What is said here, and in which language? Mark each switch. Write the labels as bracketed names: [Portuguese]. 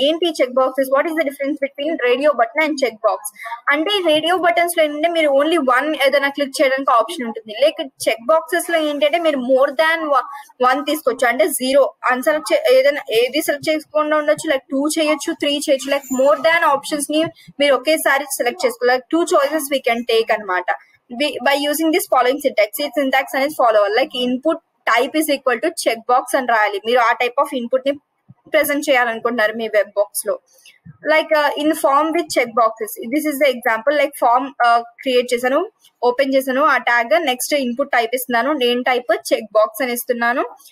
[Telugu] ఏంటి check boxes, [English] what is the difference between radio button and check box [Telugu] అంటే, radio buttons లో ఏంటంటే మీరు ఓన్లీ వన్ ఏదైనా క్లిక్ చేయడానికి ఆప్షన్ ఉంటుంది. లైక్ చెక్ బాక్సెస్ లో ఏంటంటే మీరు [English] more than one [Telugu] తీసుకోవచ్చు. అంటే 0 అన్సెలెక్ట్ ఏదైనా ఏది సెలెక్ట్ చేసుకోకుండా ఉండొచ్చు, లైక్ 2 చేయొచ్చు, 3 చేయొచ్చు. లైక్ మోర్ దాన్ ఆప్షన్స్ ని మీరు ఒకేసారి సెలెక్ట్ చేసుకోవాలి. [English] like 2 choices we can take [Telugu] అనమాట [English] by using this following syntax. [Telugu] ఈ సింటాక్స్ అనేది ఫాలో అవ్వాలి. Like [English] input type is equal to check box [Telugu] అని రాయాలి. మీరు ఆ టైప్ ఆఫ్ ఇన్పుట్ ని ప్రెజెంట్ చేయాలనుకుంటున్నారు మీ వెబ్ బాక్స్ లో. Like in form with check boxes, [English] This is the example. [Telugu] Like form create చేశాను, ఓపెన్ చేశాను ఆ ట్యాగ్. నెక్స్ట్ ఇన్పుట్ టైప్ ఇస్తున్నాను, నేమ్ టైప్ చెక్ బాక్స్ అని ఇస్తున్నాను.